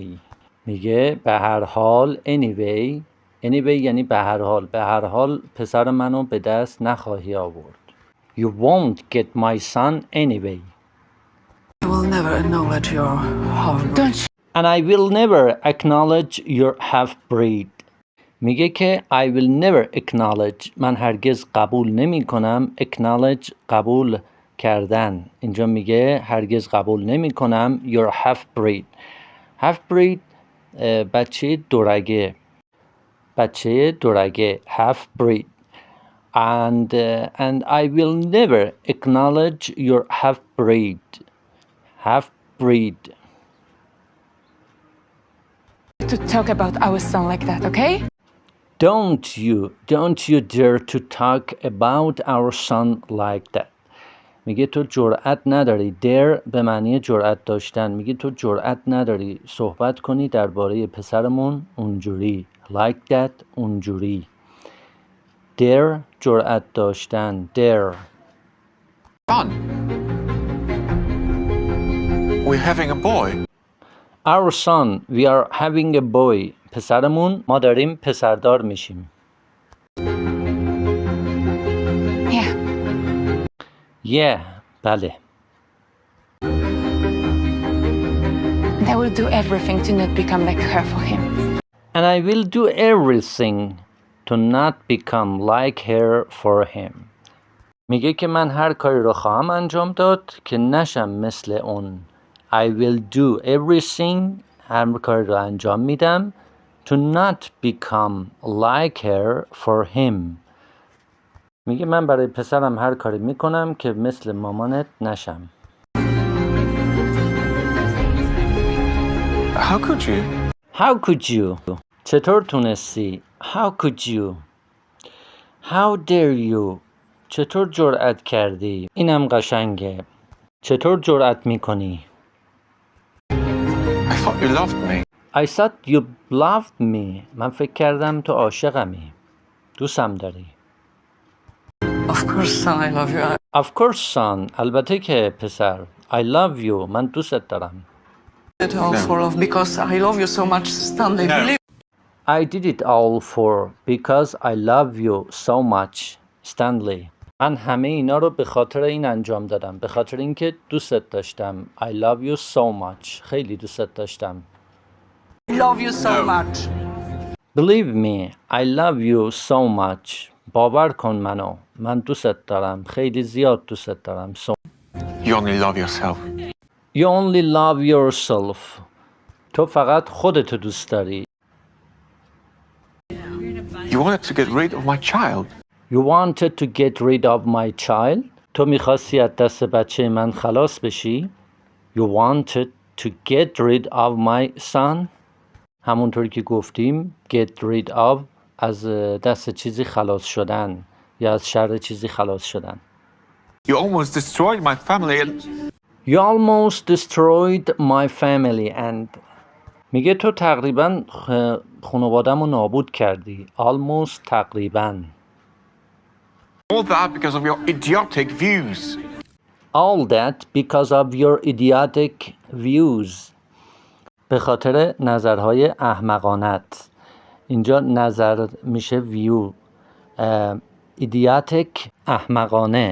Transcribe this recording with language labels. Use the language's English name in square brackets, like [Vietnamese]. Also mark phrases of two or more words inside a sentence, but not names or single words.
[Persian] میگه به هر حال anyway یعنی به هر حال پسر منو به دست نخواهی آورد. [English] You won't get my son anyway. I will never acknowledge your half-breed. And I will never acknowledge your half-breed. [Persian] میگه که [English] I will never acknowledge [Persian] من هرگز قبول نمی کنم. acknowledge قبول کردن. اینجا میگه هرگز قبول نمی کنم [English] your half-breed. [Persian] half-breed بچه دورگه half-breed. [English] And I will never acknowledge your half-breed. To talk about our son like that, okay? Don't you dare to talk about our son like that. [Persian] میگه تو جرأت نداری. dare به معنی جرأت داشتن. میگه تو جرأت نداری صحبت کنی درباره پسرمون اونجوری. [English] like that [Persian] اونجوری. dare جرأت داشتن. [English] dare. Son, we're having a boy. Our son, we are having a boy. [Persian] پسرمون ما داریم پسردار میشیم. [English] Yeah. Yeah. بله. And I will do everything to not become like her for him. And I will do everything to not become like her for him. [Persian] میگه که من هر کاری رو خواهم انجام داد که نشم مثل اون. [English] I will do everything [Persian] هر کاری رو انجام میدم [English] to not become like her for him. [Persian] میگه من برای پسرم هر کاری میکنم که مثل مامانت نشم. [English] How could you? How could you? [Persian] چطور تونستی؟ [English] How could you? How dare you? [Persian] چطور جرأت کردی؟ اینم قشنگه. چطور جرأت میکنی؟ [English] I thought you loved me. I thought you loved me. [Persian] من فکر کردم تو عاشقمی. دوستم داری. [English] Of course, son, I love you. Of course son. [Persian] البته که پسر. [English] I love you. [Persian] من دوستت دارم. [English] I did it all for love because I love you so much, Stanley. No. Believe I did it all for because I love you so much. Stanley. [Persian] من همه اینا رو به خاطر این انجام دادم. به خاطر اینکه دوستت داشتم. [English] I love you so much. [Persian] خیلی دوستت داشتم. [English] I love you so No. much. Believe me, I love you so much. [Persian] باور کن منو. من دوستت دارم. خیلی زیاد دوستت دارم. [English] So You only love yourself. you only love yourself. [Persian] تو فقط خودتو دوست داری. [English] You wanted to get rid of my child. You wanted to get rid of my child. [Persian] تو میخواستی از دست بچه من خلاص بشی. [English] You wanted to get rid of my son. [Persian] همونطور که گفتیم [English] get rid of [Persian] از دست چیزی خلاص شدن یا از شر چیزی خلاص شدن. [English] You almost destroyed my family and You almost destroyed my family and [Persian] میگه تو تقریبا خانواده‌مو نابود کردی. Almost تقریبا. [English] all that because of your idiotic views. All that because of your idiotic views. [Persian] به خاطر نظرهای احمقانت. اینجا نظر میشه view. idiotic احمقانه.